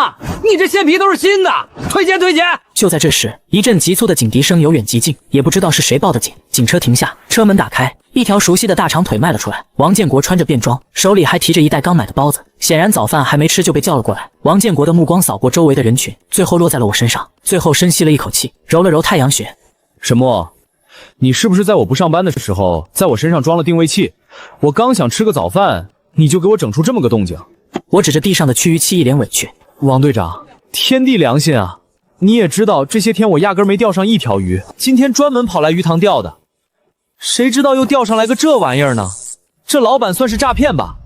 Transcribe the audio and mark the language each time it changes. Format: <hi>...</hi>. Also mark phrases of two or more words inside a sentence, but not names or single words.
<zh>你這線皮都是新的，推薦推薦。就在這時，一陣急促的警笛聲由遠及近，也不知道是誰報的警。警車停下，車門打開，一條熟悉的大長腿邁了出來。王建國穿着便裝，手裡還提着一袋剛買的包子，顯然早飯還沒吃就被叫了過來。王建國的目光掃過周圍的人群，最後落在了我身上，最後深吸了一口氣，揉了揉太陽穴。沈墨，你是不是在我不上班的時候，在我身上裝了定位器？我剛想吃個早飯，你就給我整出這麼個動靜。我指着地上的驅魚器，一臉委屈。王隊長，天地良心啊！你也知道這些天我壓根沒釣上一條魚，今天專門跑來魚塘釣的，誰知道又釣上來個這玩意兒呢？這老板算是詐騙吧？</zh>